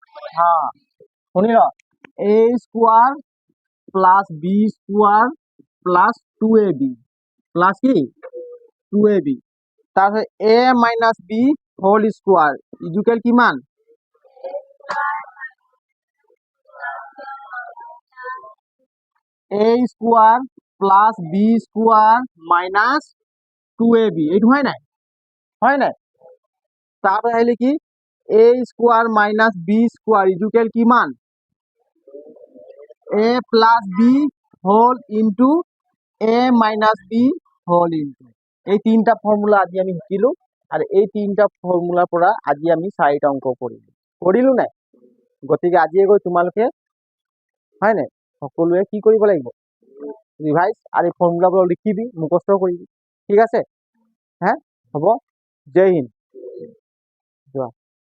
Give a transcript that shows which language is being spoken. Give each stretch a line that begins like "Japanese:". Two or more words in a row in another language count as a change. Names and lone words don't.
Assamese: হা শুনি ল
English: a square plus b square plus 2ab plus
Assamese: কি 2ab তাৰপিছত
English: a minus b whole square equal কিমান a square plus b square minus 2ab
Assamese: এইটো হয় নাই তারপরে আহিলে কি
English: a square minus b square equal কিমান a plus b whole into a minus b whole into
Assamese: এই তিনটা ফর্মুলা আজি আমি শিকিলো আৰু এই তিনটা ফৰ্মুলাৰ পৰা আজি আমি 4টা অংক কৰিলো নাই গতিকে আজিয়ে গৈ তোমালোকে হয় নাই সকলোৱে কি কৰিব লাগিব ৰিভাইজ আৰু এই ফৰ্মুলাবোৰ লিখিবি মুখস্থ কৰিবি ঠিক আছে হ্যাঁ হ'ব
Hindi: जय हिन्द
Assamese: যোৱা